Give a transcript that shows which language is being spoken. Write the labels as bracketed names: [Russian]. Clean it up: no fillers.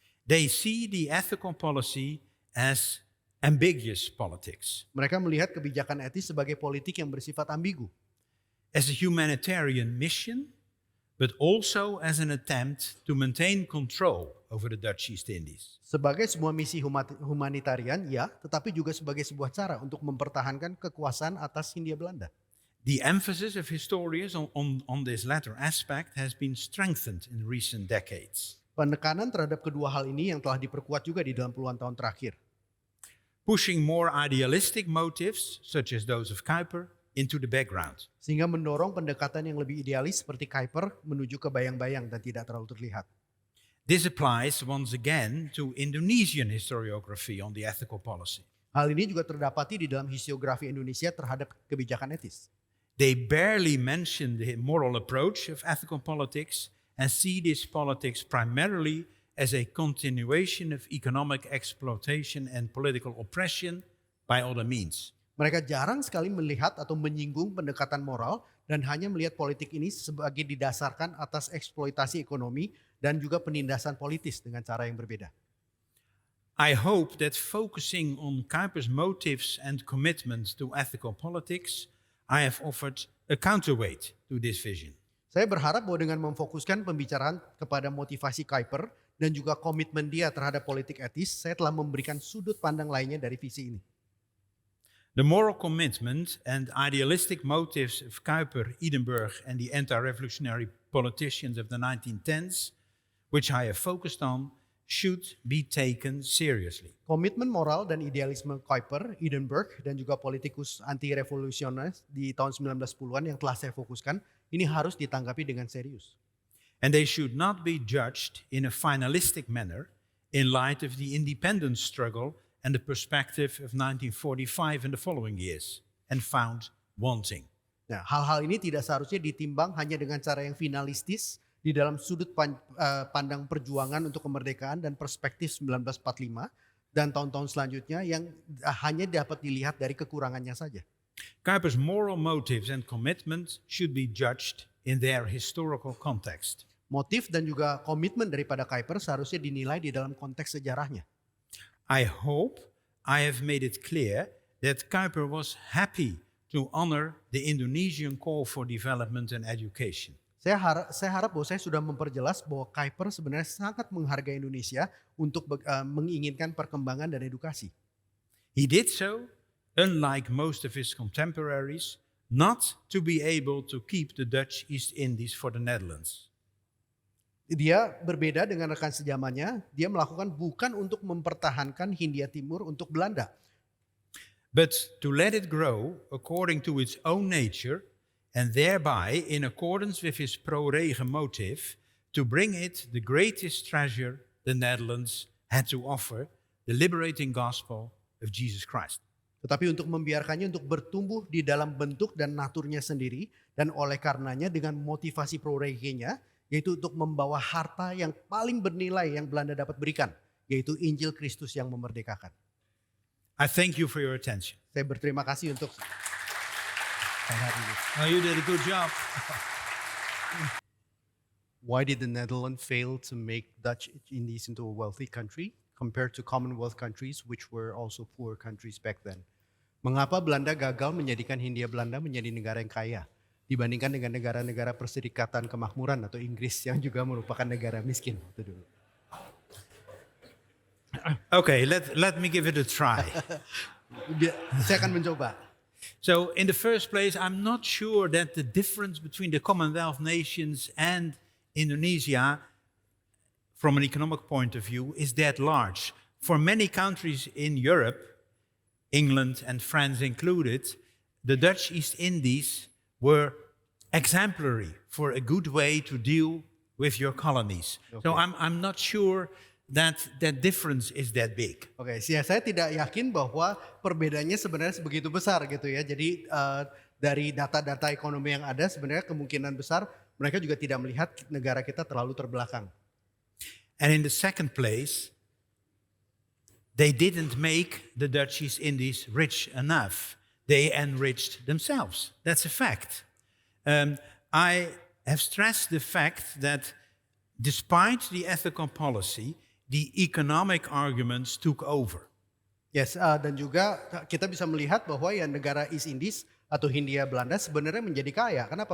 [English] They see the ethical policy as ambiguous politics, [Indonesian] Mereka melihat kebijakan etis sebagai politik yang bersifat ambigu, [English] as a humanitarian mission, but also as an attempt to maintain control over the Dutch East Indies. [Indonesian] sebagai sebuah misi humanitarian, ya, tetapi juga sebagai sebuah cara untuk mempertahankan kekuasaan atas Hindia Belanda. [English] The emphasis of historians on this latter aspect has been strengthened in recent decades, [Indonesian] Penekanan terhadap kedua hal ini yang telah diperkuat juga di dalam puluhan tahun terakhir, [English] pushing more idealistic motives, such as those of Kuiper, into the background. [Indonesian] sehingga mendorong pendekatan yang lebih idealis seperti Kuiper menuju ke bayang-bayang dan tidak terlalu terlihat. [English] This applies once again to Indonesian historiography on the ethical policy. [Indonesian] Hal ini juga terdapati di dalam historiografi Indonesia terhadap kebijakan etis. [English] They barely mention the moral approach of ethical politics and see this politics primarily as a continuation of economic exploitation and political oppression by other means. [Indonesian] Mereka jarang sekali melihat atau menyinggung pendekatan moral dan hanya melihat politik ini sebagai didasarkan atas eksploitasi ekonomi dan juga penindasan politis dengan cara yang berbeda. [English] I hope that focusing on Kuiper's motives and commitment to ethical politics, I have offered a counterweight to this vision. [Indonesian] Saya berharap bahwa dengan memfokuskan pembicaraan kepada motivasi Kuiper dan juga komitmen dia terhadap politik etis, saya telah memberikan sudut pandang lainnya dari visi ini. [English] The moral commitment and idealistic motives of Kuiper, Edinburgh, and the anti-revolutionary politicians of the 1910s, which I have focused on, should be taken seriously. [Indonesian] Komitmen moral dan idealisme Kuiper, Edinburgh, dan juga politikus anti-revolusioner di tahun 1910-an yang telah saya fokuskan, ini harus ditanggapi dengan serius. [English] And they should not be judged in a finalistic manner in light of the independence struggle and the perspective of 1945 and the following years, and found wanting. [Indonesian] Nah, hal-hal ini tidak seharusnya ditimbang hanya dengan cara yang finalistis di dalam sudut pandang perjuangan untuk kemerdekaan dan perspektif 1945 dan tahun-tahun selanjutnya yang hanya dapat dilihat dari kekurangannya saja. [English] Kuiper's moral motives and commitment should be judged in their historical context. [Indonesian] Motif dan juga komitmen daripada Kuiper seharusnya dinilai di dalam konteks sejarahnya. [English] I hope I have made it clear that Kuiper was happy to honor the Indonesian call for development and education. [Indonesian] Saya harap bahwa saya sudah memperjelas bahwa Kuiper sebenarnya sangat menghargai Indonesia untuk menginginkan perkembangan dan edukasi. [English] He did so, unlike most of his contemporaries, not to be able to keep the Dutch East Indies for the Netherlands. [Indonesian] Dia berbeda dengan rekan sejamannya, dia melakukan bukan untuk mempertahankan Hindia Timur untuk Belanda, [English] but to let it grow according to its own nature, and thereby, in accordance with his pro-regen motive, to bring it the greatest treasure the Netherlands had to offer, the liberating gospel of Jesus Christ. [Indonesian] tetapi untuk membiarkannya untuk bertumbuh di dalam bentuk dan naturnya sendiri, dan oleh karenanya dengan motivasi pro-regennya, yaitu untuk membawa harta yang paling bernilai yang Belanda dapat berikan, yaitu Injil Kristus yang memerdekakan. [English] I thank you for your attention. [Indonesian] Saya berterima kasih untuk hari ini. [English] Oh, you did a good job. Why did the Netherlands fail to make Dutch Indies into a wealthy country compared to Commonwealth countries which were also poor countries back then? [Indonesian] Mengapa Belanda gagal menjadikan Hindia Belanda menjadi negara yang kaya dibandingkan dengan negara-negara Perserikatan Kemakmuran atau Inggris yang juga merupakan negara miskin itu dulu? [English] Okay, let me give it a try. [Indonesian] Saya akan mencoba. [English] So, in the first place, I'm not sure that the difference between the Commonwealth nations and Indonesia, from an economic point of view, is that large. For many countries in Europe, England and France included, the Dutch East Indies were exemplary for a good way to deal with your colonies. Okay. So I'm not sure that difference is that big. [Indonesian] Oke, saya tidak yakin bahwa perbedaannya sebenarnya sebegitu besar gitu ya. Jadi dari data-data ekonomi yang ada sebenarnya kemungkinan besar mereka juga tidak melihat negara kita terlalu terbelakang. [English] And in the second place, they didn't make the Dutch East Indies rich enough. They enriched themselves. That's a fact. I have stressed the fact that despite the ethical policy, the economic arguments took over. [Indonesian] Yes, dan juga kita bisa melihat bahwa ya negara East Indies atau Hindia Belanda sebenarnya menjadi kaya. Kenapa?